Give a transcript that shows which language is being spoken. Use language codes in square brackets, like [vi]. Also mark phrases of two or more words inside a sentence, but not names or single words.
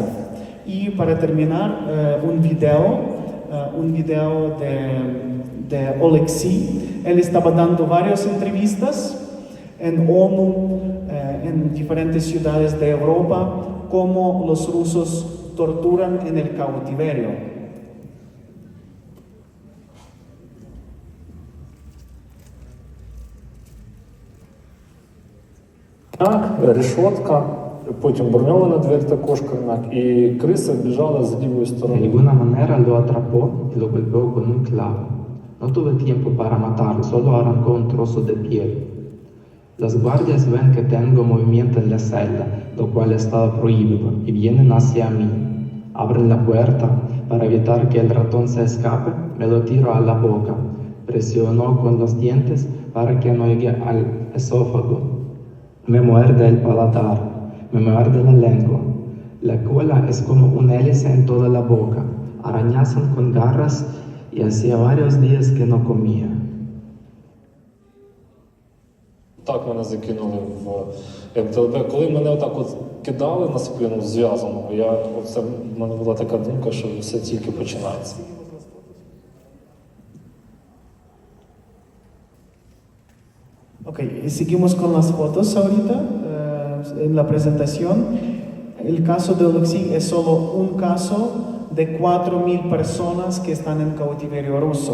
[es] Y para terminar, un video de Oleksiy. Él estaba dando varias entrevistas en ONU, en diferentes ciudades de Europa, cómo los rusos torturan en el cautiverio. [uk] Решетка, потім броньована двері також кармак, і криса біжала з лівої [es] De [uk] сторони. [es] alguna manera lo atrapó y lo golpeó con un clavo. No tuve tiempo para matarlo, solo arrancó un trozo de piel. Las guardias ven que tengo movimiento en la celda, lo cual estaba prohibido, y vienen hacia mí. Abren la puerta para evitar que el ratón se escape, me lo tiro a la boca. Presionó con los dientes para que no llegue al esófago. Me muerde el paladar, me muerde la lengua. La cola es como un hélice en toda la boca. Arañazan con garras y hacía varios días que no comía. [uk] Так мене закинули в МТЛБ. Коли мене отак от кидали на спину зв'язаного, в мене була така думка, що все тільки починається. [es] Ok, y seguimos con las fotos ahorita en la presentación. El caso de Oleksiy es solo un caso de 4.000 personas que están en cautiverio ruso.